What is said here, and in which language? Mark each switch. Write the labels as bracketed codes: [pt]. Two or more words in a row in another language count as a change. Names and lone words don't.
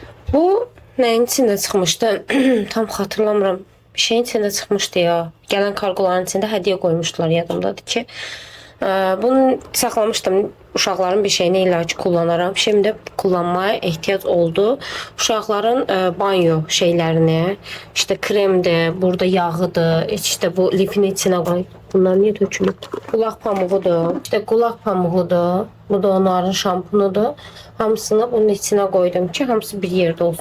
[az] Bu neyin içində çıxmışdı? Tam xatırlamıram. Bir şeyin içində çıxmışdı ya. Gələn kargoların içində hədiyyə qoymuşdular, yadımdadır ki. Bunu saxlamışdım. Uşaqların bir şeyini [tr] illaki kullanaram. Şimdi kullanmaya ehtiyac oldu. [az] Uşaqların banyo şeylərini, işte kremdir, burada yağıdır, [tr] işte bu lifin içine koy. [az] Bunlar niye dökülüb? Qulaq pamuğudur. İşte qulaq pamuğudur. Bu da onların şampunudur. Hamısını [tr] bunun içine koydum ki hamısı bir yerde olsun.